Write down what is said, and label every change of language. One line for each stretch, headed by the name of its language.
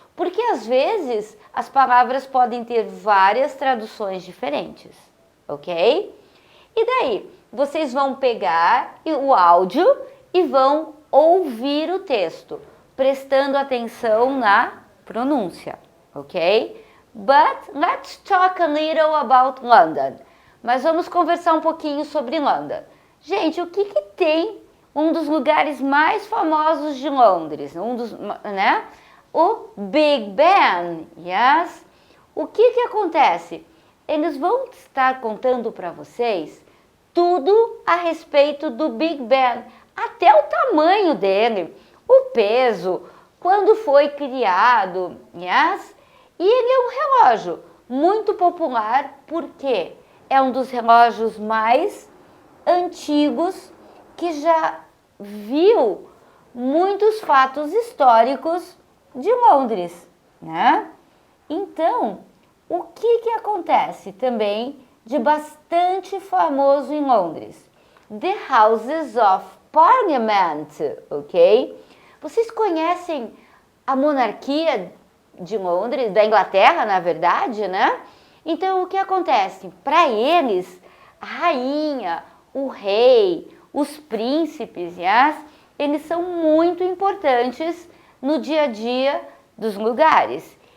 Portuguese: Porque às vezes as palavras podem ter várias traduções diferentes, ok? E daí, vocês vão pegar o áudio e vão ouvir o texto, prestando atenção na pronúncia, ok?
English: But let's talk a little about London.
Portuguese: Mas vamos conversar um pouquinho sobre London. Gente, o que tem um dos lugares mais famosos de Londres? Né? O Big Ben, yes? O que acontece? Eles vão estar contando para vocês tudo a respeito do Big Ben, até o tamanho dele, o peso, quando foi criado, yes? E ele é um relógio muito popular, porque é um dos relógios mais antigos que já viu muitos fatos históricos de Londres, né? Então, o que acontece também de bastante famoso em Londres?
English: The Houses of Parliament, ok?
Portuguese: Vocês conhecem a monarquia de Londres, da Inglaterra, na verdade, né? Então, o que acontece? Para eles, a rainha, o rei, os príncipes, yes, eles são muito importantes no dia a dia dos lugares.